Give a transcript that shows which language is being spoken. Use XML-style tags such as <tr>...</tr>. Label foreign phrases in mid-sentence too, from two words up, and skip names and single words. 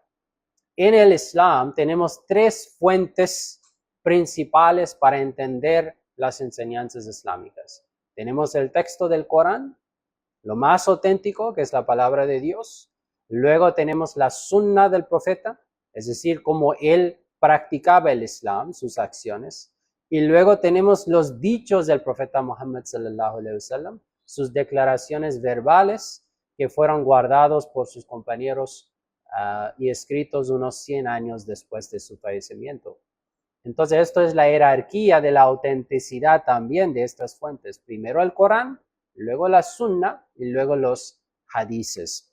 <es>En el Islam tenemos tres fuentes principales para entender las enseñanzas islámicas. Tenemos el texto del Corán, lo más auténtico, que es la palabra de Dios. Luego tenemos la sunna del profeta, es decir, cómo él practicaba el Islam, sus acciones. Y luego tenemos los dichos del profeta Muhammad</es> <ar>صلى الله عليه وسلم,</ar> <es>sus declaraciones verbales que fueron guardados por sus compañeros y escritos unos 100 años después de su fallecimiento. Entonces, esto es la jerarquía de la autenticidad también de estas fuentes. Primero el Corán, luego la sunna y luego los hadices.</es>